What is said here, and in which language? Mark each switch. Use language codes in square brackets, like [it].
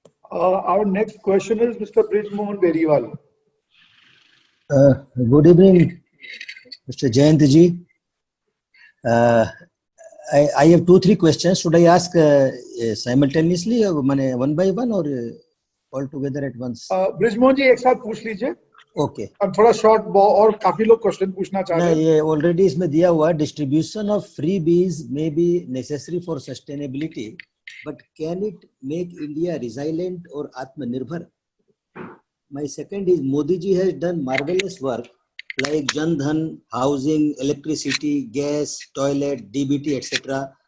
[en] Our next question is Mr. Brij Mohan Beriwal. Good evening, Mr. Jayantji. I have 2-3 questions. Should I ask simultaneously, or one by one, or all together at once? [hi] Bridge Mohan ji एक साथ पूछ लीजिए. [en] Okay. [hi] अब थोड़ा short और काफी लोग question पूछना चाह रहे हैं. [en] ये already [hi] इसमें दिया हुआ [en] distribution of freebies may be necessary for sustainability, but can it make India resilient or Atmanirbhar? My second is Modi ji has done marvelous work like Jan Dhan, housing, electricity, gas, toilet, DBT, etc.